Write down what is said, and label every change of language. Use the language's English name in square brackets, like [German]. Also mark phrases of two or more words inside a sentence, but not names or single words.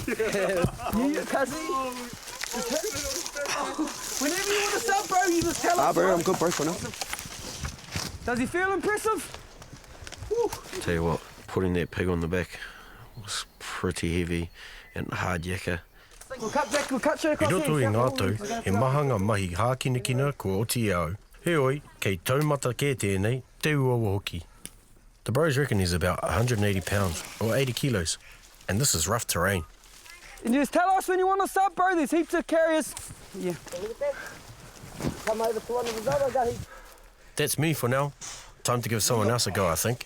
[English] Whenever you want to sub, bro, you just tell us. Bro, I'm good, bro, for now. Does he feel impressive? Tell you what, putting that pig on the back was pretty heavy and hard yakka. We'll cut back, we'll cut you I across [Māori] roto i ngā tau, he mahanga mahi hākinakina ko oti au. Heoi, kei taumata kē tēnei, te ua hoki. [English] The bros reckon he's about 180 pounds, or 80 kilos, and this is rough terrain. And just tell us when you want to sub, bro. There's heaps of carriers. Yeah. Come over to one of his other guys. That's me for now. Time to give someone else a go, I think.